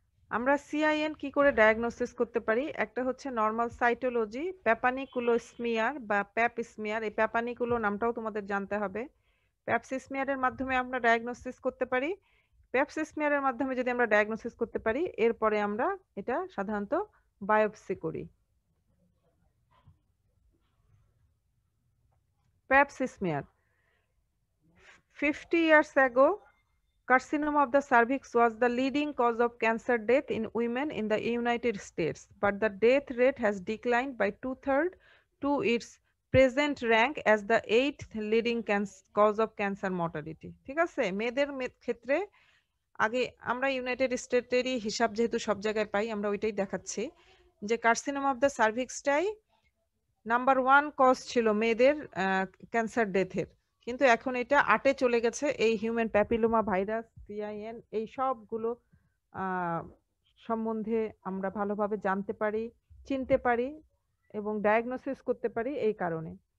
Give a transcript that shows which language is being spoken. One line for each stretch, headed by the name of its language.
Bangla: আমরা CIN কি করে ডায়াগনোসিস করতে পারি? একটা হচ্ছে নর্মাল সাইটোলজি, প্যাপানিকুলোস্মিয়ার বা প্যাপ স্মিয়ার। এই প্যাপানিকুলো নামটাও তোমাদের জানতে হবে। প্যাপসিস্মিয়ারের মাধ্যমে আমরা ডায়াগনোসিস করতে পারি। প্যাপসিস্মিয়ারের মাধ্যমে যদি আমরা ডায়াগনোসিস করতে পারি, এরপরে আমরা এটা সাধারণত বায়োপসি করি।
English: Pap smear 50 years ago, carcinoma of the cervix was the leading cause of cancer death in women in the United States, but the death rate has declined by 2/3 to its present rank as the 8th leading cause of cancer mortality.
Bangla: ঠিক আছে? মেয়েদের ক্ষেত্রে আগে আমরা United স্টেটেরই হিসাব যেহেতু সব জায়গায় পাই, আমরা ওইটাই দেখাচ্ছি যে carcinoma of the সার্ভিক্সটাই number 1 cause ছিল মেয়েদের ক্যান্সার ডেথের, কিন্তু এখন এটা 8-এ চলে গেছে। এই হিউম্যান প্যাপিলোমা ভাইরাস, CIN, এই সবগুলো সম্বন্ধে আমরা ভালোভাবে জানতে পারি, চিনতে পারি এবং ডায়াগনোসিস করতে পারি এই কারণে।